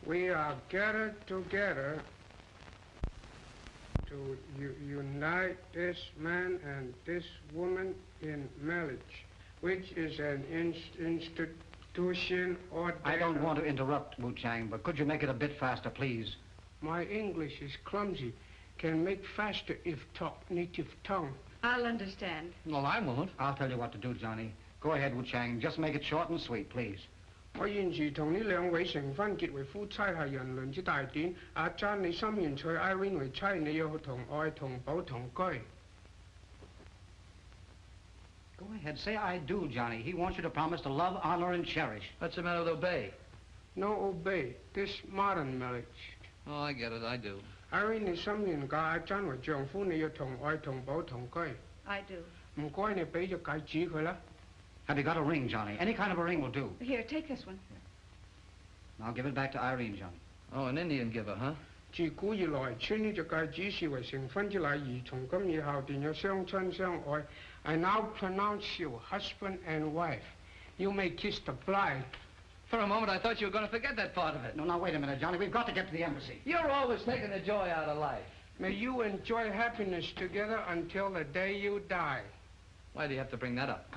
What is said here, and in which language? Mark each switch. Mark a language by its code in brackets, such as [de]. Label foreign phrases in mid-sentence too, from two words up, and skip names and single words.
[en] We are gathered together to unite this man and this woman in marriage, which is an institution ordained... I don't want to interrupt, Wu Chang, but could you make it a bit faster, please? My English is clumsy. Can make faster if talk native tongue. I'll understand. Well, I won't. I'll tell you what to do, Johnny. Go ahead, Wu Chang. Just make it short and sweet, please. [yue] 我現時同呢兩位成婚結為夫妻係人倫之大典。阿珍，你心願娶 Irene 為妻，你要同愛同保同居。 [en] Go ahead, say I do, Johnny. He wants you to promise to love, honor, and cherish. What's the matter with obey? No obey. This modern marriage. Oh, I get it. I do. [yue] Irene 你心願嫁阿珍為丈夫，你要同愛同保同居。 [en] I do. [yue] 唔該，你俾隻戒指佢啦。 [en] Have you got a ring, Johnny? Any kind of a ring will do. Here, take this one. I'll give it back to Irene, Johnny. Oh, an Indian giver, huh? [yue] 自古以來，將呢隻戒指視為成婚之禮儀，從今以後便有相親相愛。 [en] I now pronounce you husband and wife. You may kiss the bride. For a moment, I thought you were going to forget that part of it. No, now, wait a minute, Johnny. We've got to get to the embassy. You're always taking the joy out of life. May you enjoy happiness together until the day you die. Why do you have to bring that up?